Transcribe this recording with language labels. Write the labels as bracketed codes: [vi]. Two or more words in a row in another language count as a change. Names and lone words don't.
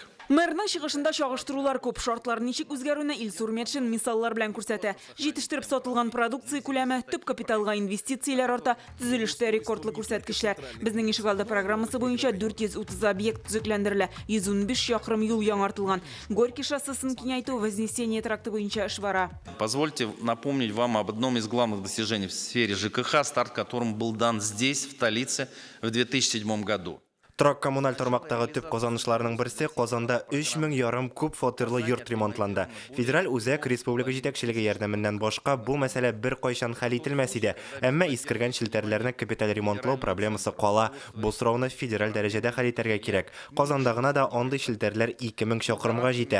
[tt] Мэрның чыгышында чагыштырулар күп, шартлар ничек үзгәрүне Илсур Метшин мисаллар белән күрсәтә. Җитештереп сатылган продукция күләме, төп капиталга инвестицияләр арта, төзелештә рекордлы күрсәткечләр. Безнең ишегалды программасы буенча 430 объект төзекләндерелә, 115 чакрым юл яңартылган. Горький шоссесын киңәйтү, Вознесение тракты буенча эш бара. [ru] Позвольте напомнить вам об одном из главных достижений в сфере ЖКХ, старт которым был дан здесь, в столице, в 2007 году. [tt] Торак коммуналь тармактагы төп казанышларның берсе Казанда 3500 күп фатирлы йорт ремонтланды. Федераль үзәк республика җитәкчелеге ярдәменнән башка бу мәсьәлә бер кайчан хәл ителмәс иде. Әмма искергән челтәрләрне капиталь ремонтлау проблемасы кала. Бу сорауны федераль дәрәҗәдә хәл итәргә кирәк. Казанда гына да андый челтәрләр 2000 чакрымга җитә.